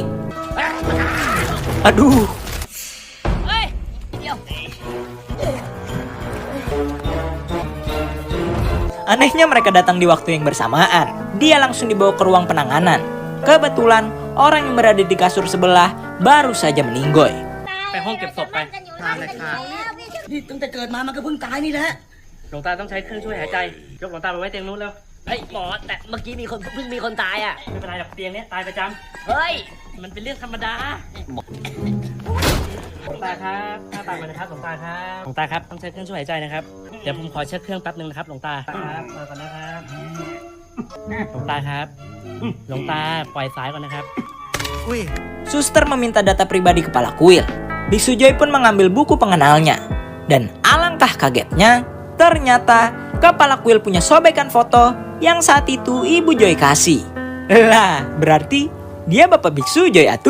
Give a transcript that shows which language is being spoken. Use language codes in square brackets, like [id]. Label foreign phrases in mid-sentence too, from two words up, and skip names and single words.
[id] Aduh. Anehnya mereka datang di waktu yang bersamaan. Dia langsung dibawa ke ruang penanganan. Kebetulan orang yang berada di kasur sebelah baru saja meninggoy. [th] ไปห้องเก็บศพไปทางเลยค่ะ นี่ตั้งแต่เกิดมามันก็เพิ่งตายนี่แหละ หลวงตาต้องใช้เครื่องช่วยหายใจยกหลวงตาไปไว้เตียงนู้นแล้วเฮ้ยหมอแต่เมื่อกี้มีคนเพิ่งมีคนตายอ่ะไม่เป็นไรหรอกเตียงนี้ตายประจำเฮ้ยมันเป็นเรื่องธรรมดาหลวงตาครับหน้าตามานะครับหลวงตาครับหลวงตาครับต้องใช้เครื่องช่วยหายใจนะครับเดี๋ยวผมขอเช็คเครื่องแป๊บนึงนะครับหลวงตาครับมาก่อนนะครับหลวงตาครับหลวงตาปล่อยสายก่อนนะครับ [id] Suster meminta data pribadi kepala kuil. Biksu Joy pun mengambil buku pengenalnya. Dan alangkah kagetnya, ternyata kepala kuil punya sobekan foto yang saat itu Ibu Joy kasih. Lah, berarti dia Bapak Biksu Joy atuh.